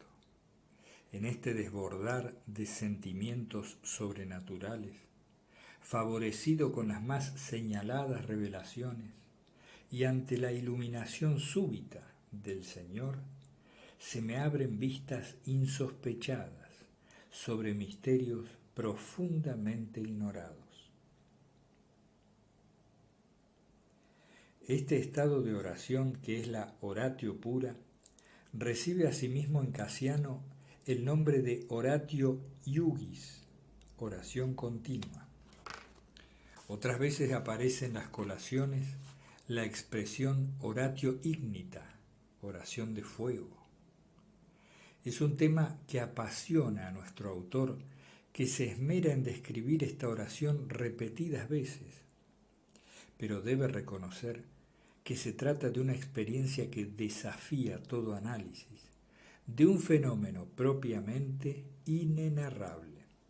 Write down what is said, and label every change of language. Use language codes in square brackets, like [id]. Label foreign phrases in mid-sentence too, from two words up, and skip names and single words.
[es] En este desbordar de sentimientos sobrenaturales, favorecido con las más señaladas revelaciones, y ante la iluminación súbita del Señor, se me abren vistas insospechadas sobre misterios profundamente ignorados. Este estado de oración, que es la [la] oratio pura, [es] recibe asimismo en Casiano el nombre de [la] oratio iugis, [es] oración continua. Otras veces aparece en las colaciones la expresión [la] oratio ignita, [es] oración de fuego. Es un tema que apasiona a nuestro autor, que se esmera en describir esta oración repetidas veces, pero debe reconocer que se trata de una experiencia que desafía todo análisis, de un fenómeno propiamente inenarrable.